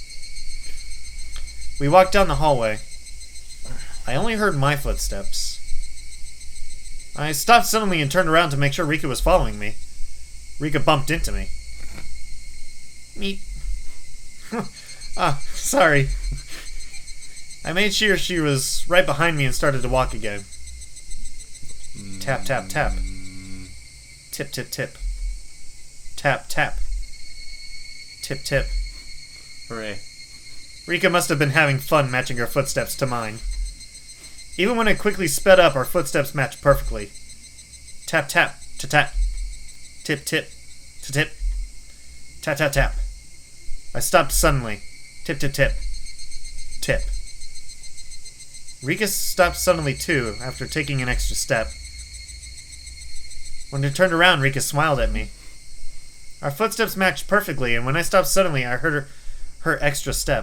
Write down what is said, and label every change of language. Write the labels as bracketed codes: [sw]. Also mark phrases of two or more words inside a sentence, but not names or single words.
[en] We walked down the hallway. I only heard my footsteps. I stopped suddenly and turned around to make sure Rika was following me. Rika bumped into me. Meep. Sorry. I made sure she was right behind me and started to walk again. Tap, tap, tap. Tip, tip, tip. Tap, tap. Tip, tip. Hooray. Rika must have been having fun matching her footsteps to mine. Even when I quickly sped up, our footsteps matched perfectly. Tap, tap, ta-tap. Tip, tip, ta-tip. Tap, tap, tap. I stopped suddenly. Tip, tip, tip. Tip. Rika stopped suddenly too, after taking an extra step. When I turned around, Rika smiled at me. Our footsteps matched perfectly, and when I stopped suddenly, I heard her extra step.